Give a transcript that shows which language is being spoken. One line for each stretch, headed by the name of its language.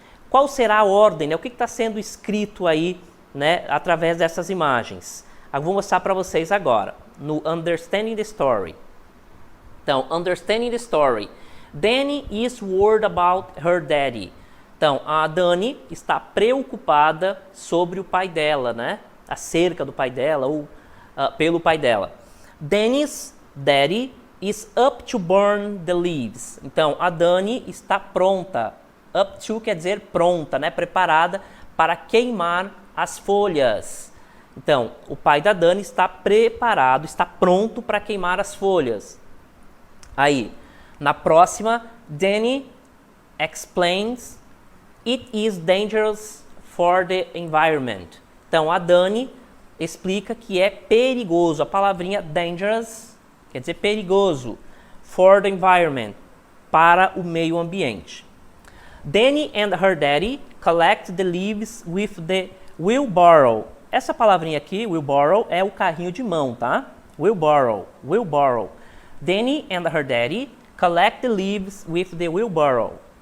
Portuguese: Qual será a ordem? O que está sendo escrito aí, através dessas imagens? Eu vou mostrar para vocês agora, no Understanding the Story. Então, Understanding the Story.
English: Dani is worried about her daddy.
Portuguese: Então, a Dani está preocupada sobre o pai dela, acerca do pai dela ou pelo pai dela.
English: Dani's daddy is up to burn the leaves.
Portuguese: Então, a Dani está pronta. Up to quer dizer pronta, preparada para queimar as folhas. Então, o pai da Dani está preparado, está pronto para queimar as folhas. Aí, na próxima,
English: Dani explains it is dangerous for the environment.
Portuguese: Então, a Dani explica que é perigoso. A palavrinha dangerous quer dizer perigoso.
English: For the environment,
Portuguese: para o meio ambiente.
English: Dani and her daddy collect the leaves with the wheelbarrow.
Portuguese: Essa palavrinha aqui, wheelbarrow, é o carrinho de mão, tá?
English: Wheelbarrow, wheelbarrow. Dani and her daddy collect the leaves with the wheelbarrow.